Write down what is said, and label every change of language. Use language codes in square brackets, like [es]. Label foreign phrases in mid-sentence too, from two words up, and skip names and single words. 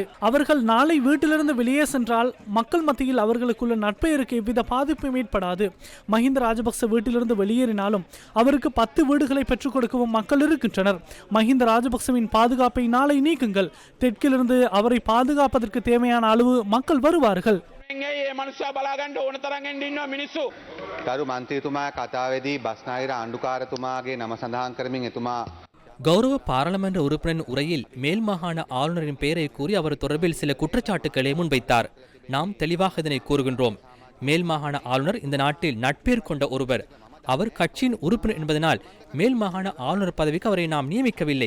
[ta] அவர்கள் நாளை வீட்டிலிருந்து வெளியே சென்றால் மக்கள் மத்தியில் அவர்களுக்குள்ள நட்பெயருக்கு எவ்வித பாதிப்பும் ஏற்படாது. மஹிந்த ராஜபக்ச வீட்டிலிருந்து வெளியேறினாலும் அவருக்கு 10 வீடுகளை பெற்றுக் கொடுக்கவும் மக்கள் இருக்கின்றனர். மஹிந்த ராஜபக்சவின் பாதுகாப்பை நாளை நீக்குங்கள். தெற்கிலிருந்து அவரை பாதுகாப்பதற்கு தேவையான அளவு மக்கள் வருவார்கள். [si] ගරු මන්ත්‍රීතුමා කතාවේදී බස්නාහිර ආණ්ඩුකාරතුමාගේ නම සඳහන් කරමින් එතුමා [ta] கௌரவ பாராளுமன்ற உறுப்பினர் உரையில் மேல் மாகாண ஆளுநரின் பெயரை கூறி அவர் தொடர்பில் சில குற்றச்சாட்டுக்களை முன்வைத்தார். நாம் தெளிவாக இதனை கூறுகின்றோம். மேல் மாகாண ஆளுநர் இந்த நாட்டில் நட்பேர் கொண்ட ஒருவர். அவர் கட்சியின் உறுப்பினர் என்பதனால் மேல் மாகாண ஆளுநர் பதவிக்கு அவரை நாம் நியமிக்கவில்லை.